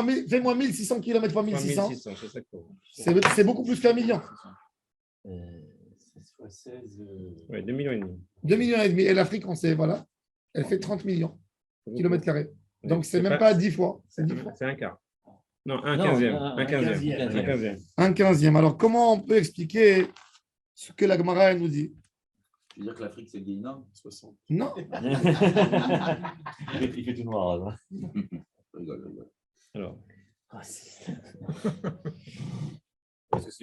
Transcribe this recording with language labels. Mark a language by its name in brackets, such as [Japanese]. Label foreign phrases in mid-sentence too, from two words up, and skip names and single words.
[French] fais-moi 1600 kilomètres fois 1600, 1600, c'est ça qu'il faut. c'est beaucoup plus qu'un million. C'est fois 16. Ouais, 2 millions et demi. 2 millions et demi. Et l'Afrique, on sait, voilà, elle fait 30 millions de kilomètres carrés. Donc, c'est même pas 10 fois. C'est 10 fois. C'est un quart. Non, un Non, 15e. un Un 15e. 15e. Un 15e. Un 15e. Alors, comment on peut expliquer ce que la Gemara elle nous dit? Tu veux dire que l'Afrique, c'est le Guéinan 60. Non. Il fait tout noir. Là. Rigole. Alors, Ah, c'est- Parce que c'est